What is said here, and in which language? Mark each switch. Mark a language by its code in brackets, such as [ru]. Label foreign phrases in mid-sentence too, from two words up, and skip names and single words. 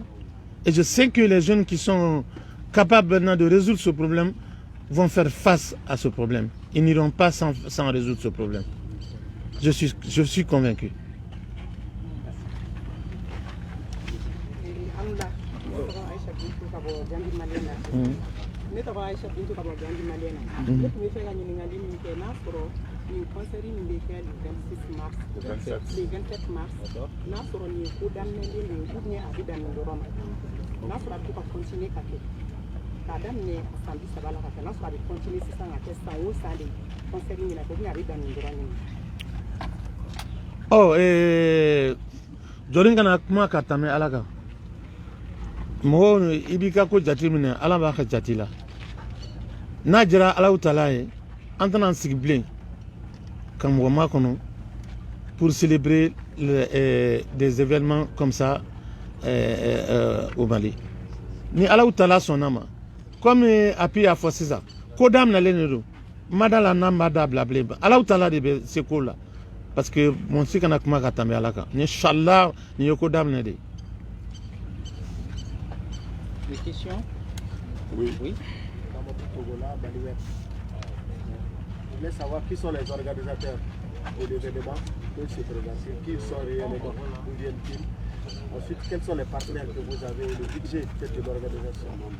[fr] Et je sais que les jeunes qui sont capables maintenant de résoudre ce problème vont faire face à ce problème. Ils n'iront pas sans résoudre ce problème. Je suis convaincu. [bm] Ne tɔgɔ Aïcha Bintou ka bɔ Gandi Malena. Ne tun bɛ fɛ ka ɲininkali min kɛ n'a sɔrɔ nin concert min bɛ kɛ [fr] le 26 mars, le 27 mars, [bm] n'a sɔrɔ nin ye ko daminɛlen de ye [fr] ou bien [bm] a bɛ dan nin dɔrɔn ma. N'a sɔrɔ a bɛ to ka continuer ka kɛ. K'a daminɛ san 30 la ka kɛ, n'a sɔrɔ a bɛ continuer sisan ka kɛ san o san de concert min na kɛ [fr] ou bien [bm] a bɛ dan nin dɔrɔn de ma. Jɔlen kana kuma ka tɛmɛ Ala kan. Mɔgɔw i b'i ka ko jate minɛ Ala b'a ka jate la. N'a dira Alahu Taala ye an tɛna sigi bilen ka mɔgɔ makɔnɔ [fr] pour célébrer des événements comme ça au Mali. [bm] Ni Alahu Taala sɔnna ma comme Api y'a fɔ sisan ko daminɛlen de don ma da la n'an b'a dabila bilen Alahu Taala de bɛ se ko la [fr] parce que [bm] mɔgɔ si kana kuma ka tɛmɛ Ala kan inchallah nin ye ko daminɛ de ye. [fr] Des questions? Oui. Oui. Je voulais savoir qui sont les organisateurs de l'événement qui se présentent, qui sont réellement, d'où viennent-ils. Ensuite, quels sont les partenaires que vous avez, le budget de l'organisation.